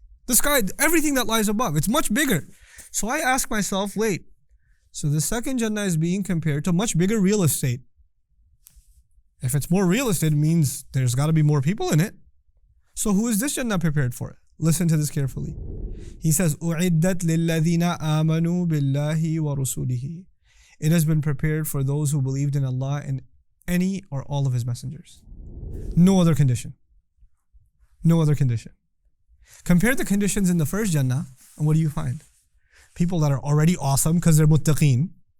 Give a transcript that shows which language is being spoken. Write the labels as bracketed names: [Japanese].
[English] The sky, everything that lies above, it's much bigger. So I ask myself, wait, so the second Jannah is being compared to much bigger real estate. If it's more real estate, it means there's got to be more people in it. So who is this Jannah prepared for? Listen to this carefully. He says, [Arabic] أُعِدَّتْ لِلَّذِينَ آمَنُوا بِاللَّهِ وَرُسُولِهِ. [English] It has been prepared for those who believed in Allah and any or all of His messengers. No other condition. No other condition. Compare the conditions in the first Jannah, and what do you find? People that are already awesome because they're Muttaqoon.